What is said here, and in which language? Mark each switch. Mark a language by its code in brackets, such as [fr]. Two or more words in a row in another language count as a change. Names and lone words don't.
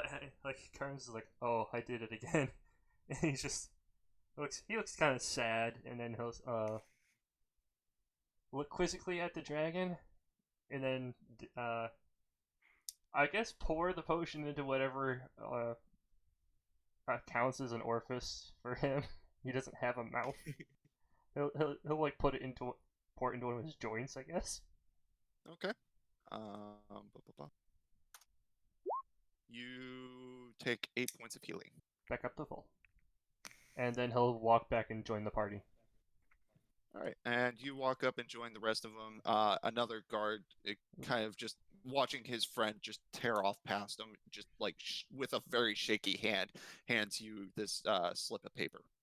[en] Like Carnes is like, oh, I did it again, and he looks kind of sad, and then he'll look quizzically at the dragon, and then I guess pour the potion into whatever counts as an orifice for him. He doesn't have a mouth. He'll like pour it into one of his joints, I guess. Okay. Ba, ba, ba. You take 8 points of healing. Back up to full. And then he'll walk back and join the party. All right, and you walk up and join the rest of them. Another guard, kind of just watching his friend just tear off past him, just like with a very shaky hand, hands you this slip of paper.